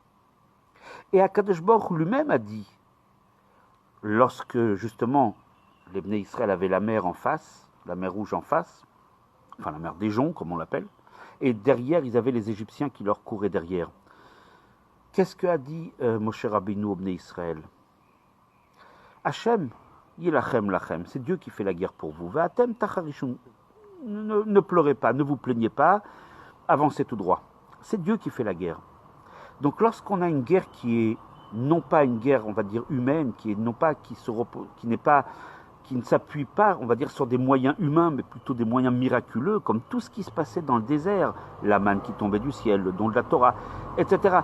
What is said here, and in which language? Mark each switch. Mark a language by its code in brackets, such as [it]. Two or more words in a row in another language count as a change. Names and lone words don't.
[fr] Et Akadosh Baruch Hu lui-même a dit, lorsque justement les [he] בני ישראל [fr] avaient la mer en face, la mer Rouge en face, enfin la mer des Joncs comme on l'appelle, et derrière ils avaient les Égyptiens qui leur couraient derrière. Qu'est-ce qu'a dit Moshe Rabbeinu au [he] בני ישראל? ה', ילחם לכם, [fr] c'est Dieu qui fait la guerre pour vous. [he] ואתם תחרישון, [fr] ne pleurez pas, ne vous plaignez pas, avancez tout droit. C'est Dieu qui fait la guerre. Donc lorsqu'on a une guerre qui est non pas une guerre, on va dire humaine, qui ne s'appuie pas, on va dire, sur des moyens humains, mais plutôt des moyens miraculeux, comme tout ce qui se passait dans le désert, la manne qui tombait du ciel, le don de la Torah, etc.